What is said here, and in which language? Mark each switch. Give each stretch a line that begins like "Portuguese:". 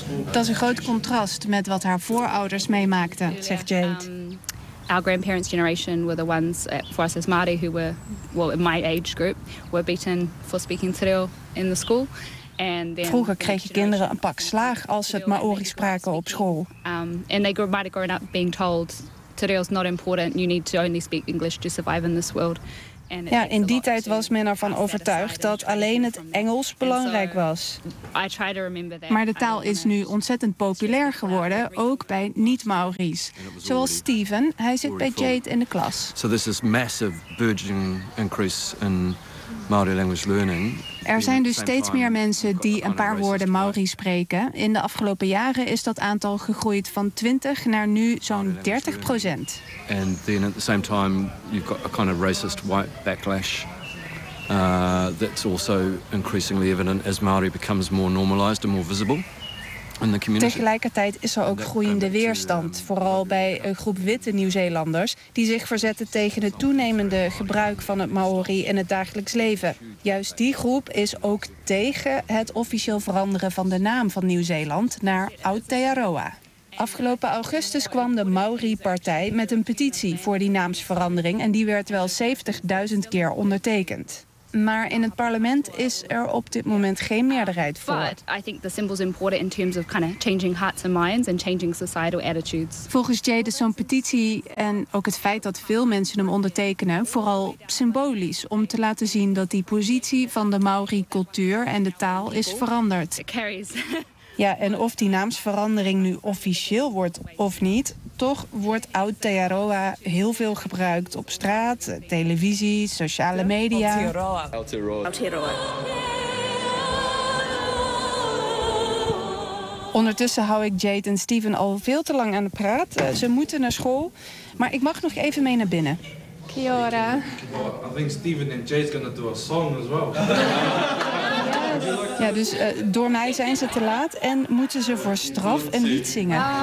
Dutch: Dat is een groot contrast met wat haar voorouders meemaakten, zegt Jade.
English: Our grandparents' generation were the ones for us as Māori who were, well, in my age group, were beaten for speaking Te Reo in the school. And then
Dutch: vroeger kregen kinderen een pak slaag als ze het Maori spraken op school.
English: And they might have grown up being told Te Reo is not important. You need to only speak English to survive in this world.
Dutch: Ja, in die tijd was men ervan overtuigd dat alleen het Engels belangrijk was. Maar de taal is nu ontzettend populair geworden, ook bij niet-Maori's. Zoals Steven, hij zit bij Jade in de klas.
English: So this is massive burgeoning increase in Maori language learning.
Dutch: Er zijn dus steeds meer mensen die een paar woorden Maori spreken. In de afgelopen jaren is dat aantal gegroeid van 20 naar nu zo'n 30%.
English: And then at the same time you've got a kind of racist white backlash. That's also increasingly evident as Maori becomes more normalized and more visible.
Dutch: Tegelijkertijd is er ook groeiende weerstand, vooral bij een groep witte Nieuw-Zeelanders die zich verzetten tegen het toenemende gebruik van het Maori in het dagelijks leven. Juist die groep is ook tegen het officieel veranderen van de naam van Nieuw-Zeeland naar Aotearoa. Afgelopen augustus kwam de Maori-partij met een petitie voor die naamsverandering en die werd wel 70.000 keer ondertekend. Maar in het parlement is er op dit moment geen meerderheid voor.
English: But I think the symbol is important in terms of kind of changing hearts and minds and changing societal attitudes.
Dutch: Volgens Jade is zo'n petitie en ook het feit dat veel mensen hem ondertekenen vooral symbolisch om te laten zien dat die positie van de Maori cultuur en de taal is veranderd. Ja, en of die naamsverandering nu officieel wordt of niet, toch wordt Aotearoa heel veel gebruikt op straat, televisie, sociale media. Aotearoa. Ondertussen hou ik Jade en Steven al veel te lang aan de praat. Ze moeten naar school, maar ik mag nog even mee naar binnen.
Māori: Kia ora.
English: Well, I think Steven and Jade gonna do a song as well.
Dutch: Ja, dus door mij zijn ze te laat en moeten ze voor straf een lied zingen.